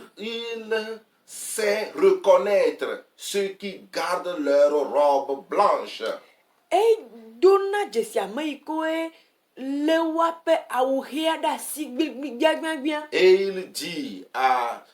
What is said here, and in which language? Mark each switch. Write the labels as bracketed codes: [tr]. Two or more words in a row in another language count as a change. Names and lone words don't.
[fr] Il sait reconnaître ceux qui gardent leur robe blanche. [ee] Edona dzesi ame yi ke le woaƒe awu ɣia ɖe asi gbigbigbia. [fr] Et il dit à